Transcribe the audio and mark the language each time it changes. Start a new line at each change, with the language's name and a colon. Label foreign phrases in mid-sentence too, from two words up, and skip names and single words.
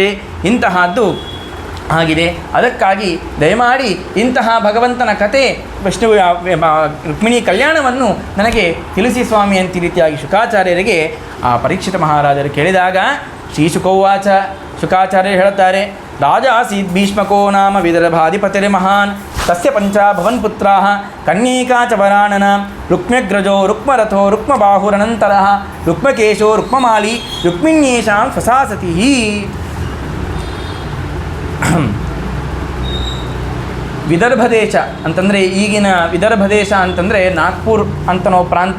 Kannada: ಇಂತಹದ್ದು ಆಗಿದೆ. ಅದಕ್ಕಾಗಿ ದಯಮಾಡಿ ಇಂತಹ ಭಗವಂತನ ಕತೆ ವಿಷ್ಣು ರುಕ್ಮಿಣಿ ಕಲ್ಯಾಣವನ್ನು ನನಗೆ ತಿಳಿಸಿ ಸ್ವಾಮಿ ಅಂತ ರೀತಿಯಾಗಿ ಶುಕಾಚಾರ್ಯರಿಗೆ ಆ ಪರೀಕ್ಷಿತ ಮಹಾರಾಜರು ಕೇಳಿದಾಗ ಶ್ರೀಶುಕೋವಾಚ ಶುಕಾಚಾರ್ಯರು ಹೇಳುತ್ತಾರೆ,
Sanskrit: ರಾಜ ಆಸೀತ್ ಭೀಷ್ಮಕೋ ನಾಮ ವಿದರ್ಭಾಧಿಪತಿರ್ ಮಹಾನ್ ತಸ್ಯ ಪಂಚಾಭವನ್ ಪುತ್ರಾಃ ಕನ್ಯೀಕಾ ಚ ವರಾನನ ರುಕ್ಮ್ಯಗ್ರಜೋ ರುಕ್ಮರಥೋ ರುಕ್ಮಬಾಹುರನಂತರಃ ರುಕ್ಮಕೇಶೋ ರುಕ್ಮಮಾಲಿ ರುಕ್ಮಿಣ್ಯೇಷಾಂ ಸ್ವಸಾಸತಿ.
Kannada: ವಿದರ್ಭ ದೇಶ ಅಂತಂದರೆ ಈಗಿನ ವಿದರ್ಭ ದೇಶ ಅಂತಂದರೆ ನಾಗ್ಪುರ್ ಅಂತನೋ ಪ್ರಾಂತ.